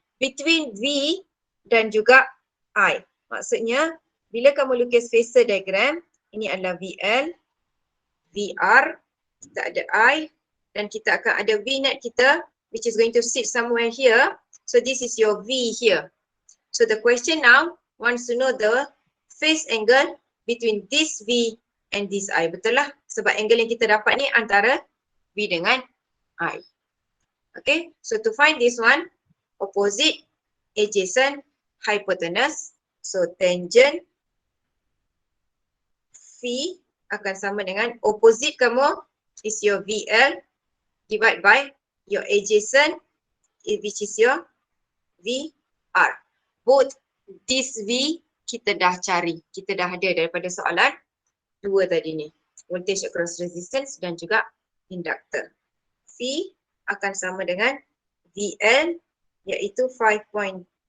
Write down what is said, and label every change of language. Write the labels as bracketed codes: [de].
[ms] between V dan juga I. Maksudnya, bila kamu lukis phasor diagram, ini adalah VL, VR, kita ada I, dan kita akan ada V net kita, [en] which is going to sit somewhere here. So this is your V here. So the question now wants to know the phase angle between this V and this I. [ms] Betul lah? Sebab angle yang kita dapat ni antara V dengan I. [en] Okay, so to find this one, opposite, adjacent, hypotenuse. So tangent V [ms] akan sama dengan [en] opposite kamu is your VL divide by your adjacent which is your VR. Both this [ms] V kita dah cari. Kita dah ada daripada soalan dua tadi ni. Voltage across resistance dan juga inductor. V akan sama dengan VL iaitu 5.